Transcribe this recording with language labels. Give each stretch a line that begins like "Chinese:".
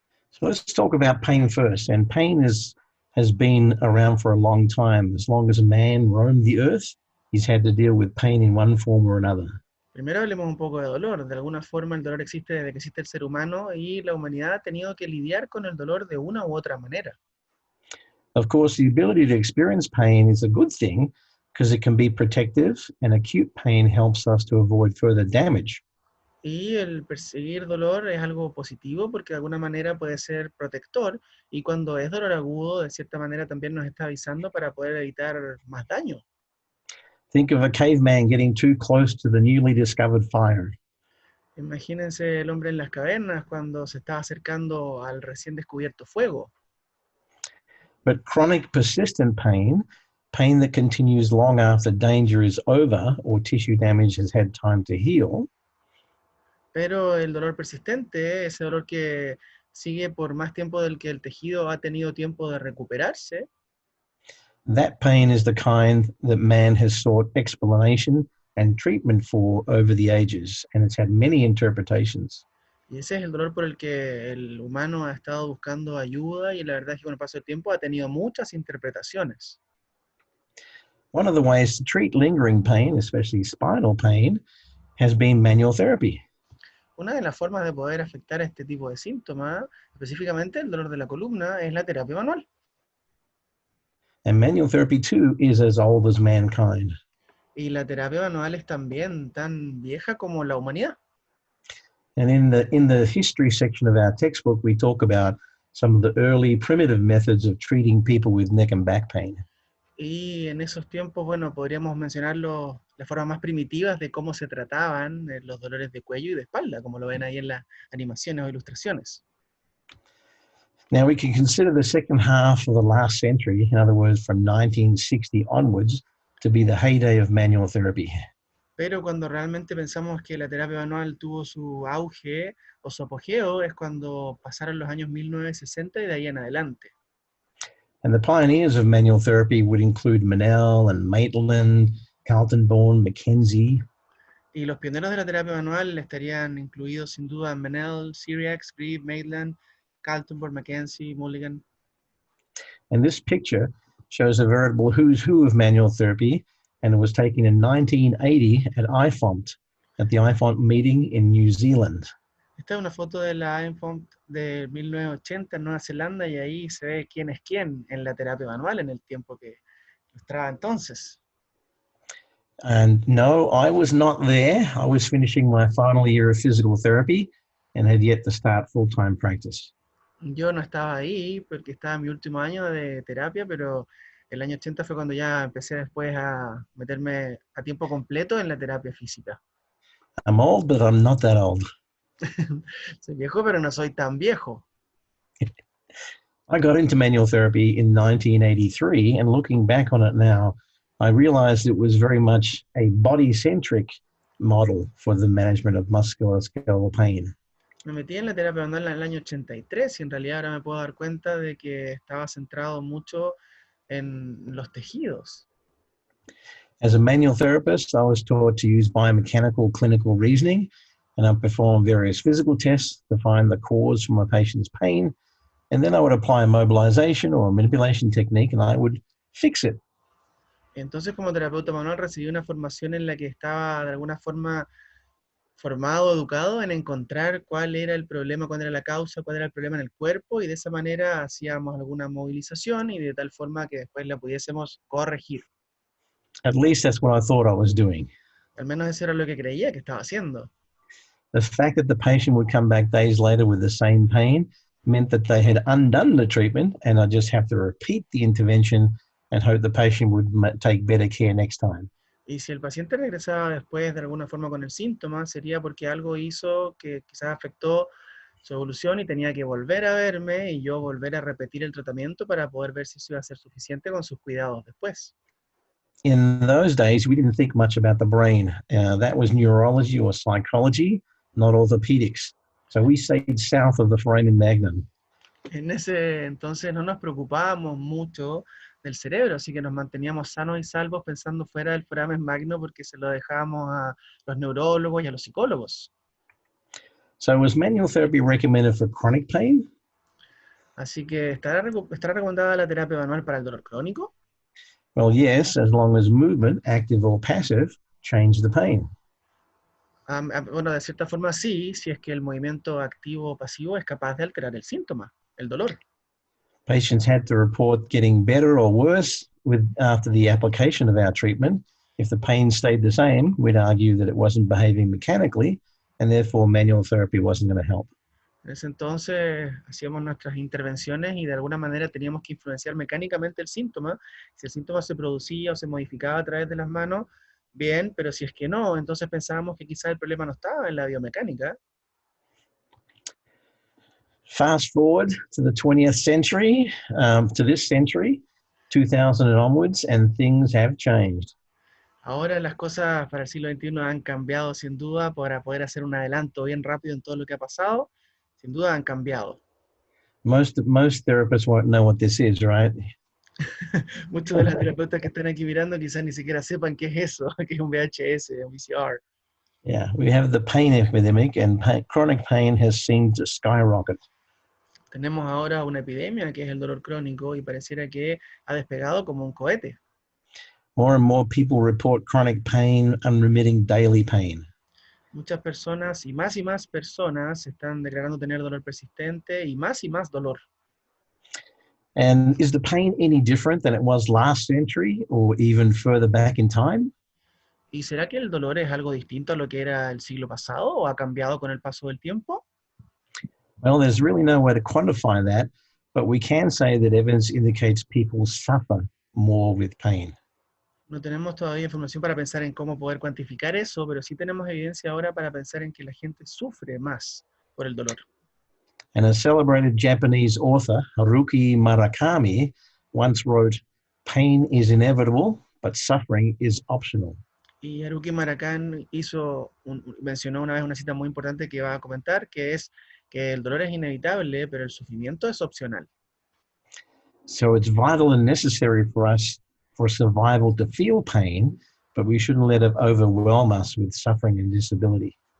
English: So let's talk about pain first. And pain has been around for a long time. As long as man roamed the earth, he's had to deal with pain in one form or another.
Spanish: Primero hablemos un poco de dolor. De alguna forma el dolor existe desde que existe el ser humano y la humanidad ha tenido que lidiar con el dolor de una u otra manera.
English: Of course, the ability to experience pain is a good thing because it can be protective, and acute pain helps us to avoid further damage.
Spanish: Y el perseguir dolor es algo positivo porque de alguna manera puede ser protector y cuando es dolor agudo, de cierta manera también nos está avisando para poder evitar más daño.
English: Think of a caveman getting too close to the newly discovered fire.
Spanish: Imagínense el hombre en las cavernas cuando se estaba acercando al recién descubierto fuego.
English: But chronic persistent pain, pain that continues long after danger is over or tissue damage has had time to heal,
Spanish: Pero el dolor persistente, ese dolor que sigue por más tiempo del que el tejido ha tenido tiempo de recuperarse,
English: that pain is the kind that man has sought explanation and treatment for over the ages, and it's had many interpretations.
Spanish: y ese es el dolor por el que el humano ha estado buscando ayuda y la verdad es que con el paso del tiempo ha tenido muchas interpretaciones.
English: One of the ways to treat lingering pain, especially spinal pain, has been manual therapy.
Spanish: Una de las formas de poder afectar este tipo de síntomas, específicamente el dolor de la columna, es la terapia manual.
English: And manual therapy too is as old as mankind.
Spanish: Y la terapia manual es también tan vieja como la humanidad.
English: And in the history section of our textbook, we talk about some of the early primitive methods of treating people with neck and back pain.
Spanish: Y en esos tiempos, bueno, podríamos mencionar las formas más primitivas de cómo se trataban los dolores de cuello y de espalda, como lo ven ahí en las animaciones o ilustraciones.
English: Now we can consider the second half of the last century, in other words, from 1960 onwards, to be the heyday of manual therapy.
Spanish: Pero cuando realmente pensamos que la terapia manual tuvo su auge o su apogeo, es cuando pasaron los años 1960 y de ahí en adelante.
English: And the pioneers of manual therapy would include Manel and Maitland, Carlton-Bourne, Mackenzie.
Spanish: Y los pioneros de la terapia manual estarían incluidos sin duda Menel, Syriac, Grieve, Maitland, Carlton, Mackenzie, Mulligan.
English: And this picture shows a veritable who's who of manual therapy, and it was taken in 1980 at IFOMT, at the IFOMT meeting in New Zealand.
Spanish: Esta es una foto de la IFOMT de 1980 en Nueva Zelanda y ahí se ve quién es quién en la terapia manual en el tiempo que mostraba entonces.
English: And no, I was not there. I was finishing my final year of physical therapy and had yet to start full-time practice.
Spanish: Yo no estaba ahí porque estaba en mi último año de terapia, pero el año 80 fue cuando ya empecé después a meterme a tiempo completo en la terapia física.
English: I'm old, but I'm not that old.
Spanish: Soy viejo, pero no soy tan viejo.
English: I got into manual therapy in 1983, and looking back on it now, I realized it was very much a body-centric model for the management of musculoskeletal pain.
Spanish: Me metí en la terapia manual en el año 83 y en realidad ahora me puedo dar cuenta de que estaba centrado mucho en los tejidos.
English: As a manual therapist, I was taught to use biomechanical clinical reasoning, and I performed various physical tests to find the cause for my patient's pain, and then I would apply a mobilization or a manipulation technique, and I would fix it.
Spanish: Entonces, como terapeuta manual recibí una formación en la que estaba de alguna forma formado, educado en encontrar cuál era el problema, cuál era la causa, cuál era el problema en el cuerpo, y de esa manera hacíamos alguna movilización y de tal forma que después la pudiésemos corregir.
English: At least that's what I thought I was doing.
Spanish: Al menos eso era lo que creía que estaba haciendo.
English: The fact that the patient would come back days later with the same pain meant that they had undone the treatment, and I just have to repeat the intervention and hope the patient would take better care next time.
Spanish: Y si el paciente regresaba después de alguna forma con el síntoma, sería porque algo hizo que quizás afectó su evolución y tenía que volver a verme y yo volver a repetir el tratamiento para poder ver si eso iba a ser suficiente con sus cuidados después.
English: In those days, we didn't think much about the brain. That was neurology or psychology, not orthopedics. So we stayed south of the foramen magnum.
Spanish: En ese entonces no nos preocupábamos mucho del cerebro, así que nos manteníamos sanos y salvos pensando fuera del foramen magno porque se lo dejábamos a los neurólogos y a los psicólogos.
English: So was manual therapy recommended for chronic pain?
Spanish: Así que, ¿estará recomendada la terapia manual para el dolor crónico?
English: Well, yes, as long as movement, active or passive, changed the pain.
Spanish: Bueno, de cierta forma sí, si es que el movimiento activo o pasivo es capaz de alterar el síntoma, el dolor.
English: Patients had to report getting better or worse after the application of our treatment. If the pain stayed the same, we'd argue that it wasn't behaving mechanically, and therefore manual therapy wasn't going to help.
Spanish: En ese entonces hacíamos nuestras intervenciones y de alguna manera teníamos que influenciar mecánicamente el síntoma. Si el síntoma se producía o se modificaba a través de las manos, bien, pero si es que no, entonces pensábamos que quizás el problema no estaba en la biomecánica.
English: Fast forward to the 20th century, to this century, 2000 and onwards, and things have changed.
Spanish: Ahora las cosas para el siglo XXI han cambiado sin duda para poder hacer un adelanto bien rápido en todo lo que ha pasado. Sin duda han cambiado.
English: Most therapists won't know what this is, right?
Spanish: Muchos de los terapeutas que están aquí mirando quizás ni siquiera sepan qué es eso, qué es un VHS, un VCR.
English: Yeah, we have the pain epidemic, and chronic pain has seemed to skyrocket.
Spanish: Tenemos ahora una epidemia que es el dolor crónico y pareciera que ha despegado como un cohete.
English: More and more people report chronic pain, unremitting daily pain.
Spanish: Muchas personas y más personas están declarando tener dolor persistente y más dolor.
English: And is the pain any different than it was last century or even further back in time?
Spanish: ¿Y será que el dolor es algo distinto a lo que era el siglo pasado o ha cambiado con el paso del tiempo?
English: Well, there's really no way to quantify that, but we can say that evidence indicates people suffer more with pain.
Spanish: No tenemos todavía información para pensar en cómo poder cuantificar eso, pero sí tenemos evidencia ahora para pensar en que la gente sufre más por el dolor.
English: And a celebrated Japanese author, Haruki Murakami, once wrote, "Pain is inevitable, but suffering is optional."
Spanish: Y Haruki Murakami mencionó una vez una cita muy importante que va a comentar, que es que el dolor es inevitable, pero el sufrimiento es opcional.
English: So it's vital and necessary for us, for survival, to feel pain, but we shouldn't let it overwhelm us with suffering and disability.